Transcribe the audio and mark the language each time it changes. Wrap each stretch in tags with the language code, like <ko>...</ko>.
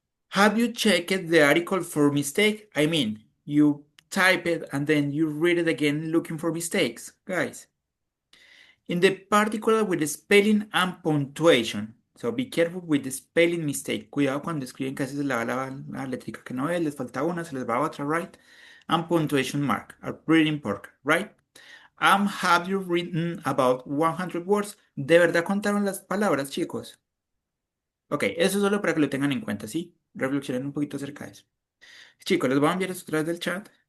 <en>Have you checked the article for mistake? I mean, you type it and then you read it again looking for mistakes, guys. In the particular with the spelling and punctuation. So be careful with the spelling mistake.</en> <es>Cuidado cuando escriben que a veces se le va la letrica que no es, les falta una, se les va otra, right?</es> <en>And punctuation mark are pretty important, right? Have you written about 100 words?</en> <es>¿De verdad contaron las palabras, chicos? Ok, eso solo para que lo tengan en cuenta, ¿sí? Reflexionen un poquito acerca de eso. Chicos, les voy a enviar esto a través del chat.</es>